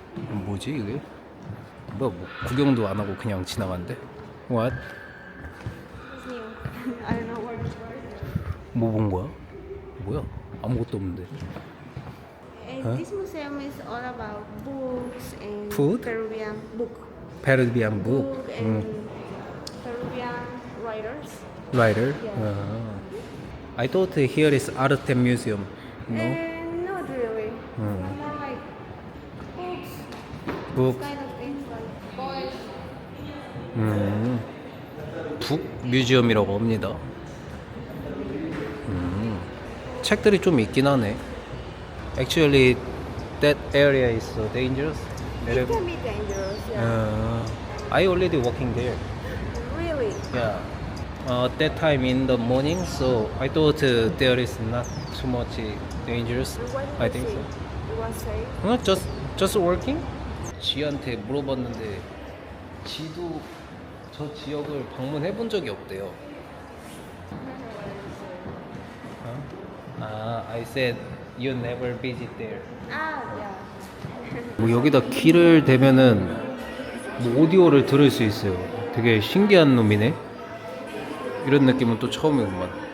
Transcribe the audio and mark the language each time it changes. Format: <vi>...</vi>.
<ko>뭐지 이게? 뭐 구경도 안 하고 그냥 지나간대?</ko> <en>What? It's new. I don't know where to start.</en> <ko>뭐 본 거야? 뭐야? 아무것도 없는데.</ko> <en>This museum is all about books and Food? Peruvian book. Peruvian book. Book and Peruvian writers. Writer. Yeah. I thought here is art museum. No. And not really. More like books, Book. kind of things like boys.</en> <ko>북 뮤지엄이라고 합니다. 책들이 좀 있긴 하네.</ko> <en>Actually, that area is so dangerous. It can be dangerous, yeah. I already walking there. Really? Yeah. That time in the morning, so I thought there is not too much dangerous. What did I you think see? so. It was safe? Just working?</en> <ko>지한테 물어봤는데 지도 저 지역을 방문해 본 적이 없대요.</ko> <en>I said you never visit there. Ah, yeah.</en> <ko>뭐 여기다 귀를 대면은 뭐 오디오를 들을 수 있어요. 되게 신기한 놈이네. 이런 느낌은 또 처음이구만.</ko>